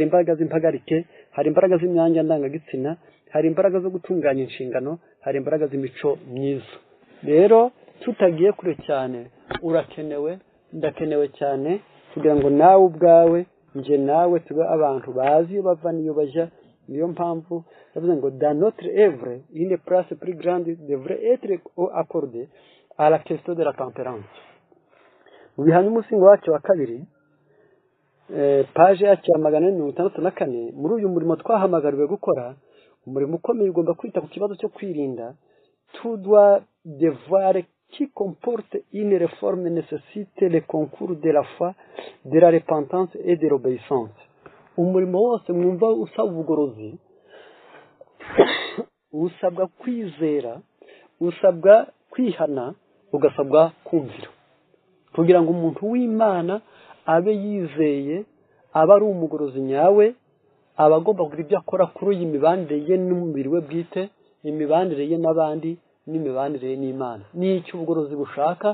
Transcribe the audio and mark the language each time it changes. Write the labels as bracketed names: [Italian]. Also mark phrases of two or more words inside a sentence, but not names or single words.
[Kinyarwanda] imbaraga z'impagarike hari imbaraga z'imyanya ndangagitsina hari imbaraga zo gutunganya inshingano hari imbaraga z'imico myiza rero tutagiye kure cyane urakenewe ndakenewe cyane kugira ngo nawe ubwawe nje nawe tube abantu bazi iyo bava n'iyo bajya niyo mpamvu yavuze ngo [French] dans notre œuvre une place plus grande devrait être accordée à la question de la tempérance [Kinyarwanda] mu bihanye umusingo wacu wa kabiri page yacu ya 464 muri uyu murimo twahamagariwe gukora umurimo ukomeye ugomba kwita ku kibazo cyo kwirinda [French] tout doit devoir qui comporte une réforme nécessite le concours de la foi, de la repentance et de l'obéissance. [Kinyarwanda] Umurimo wose mwumva usaba ubugorozi usabwa kwizera usabwa kwihana ugasabwa kumvira kugira ngo umuntu w'Imana abe yizeye aba ari umugorozi nyawe abagomba kugira ibyo akora kuri iyi mibandire ye n'umubiri we bwite imibanire ye n'abandi n'imibanire n'Imana n'icyo ubugorozi bushaka.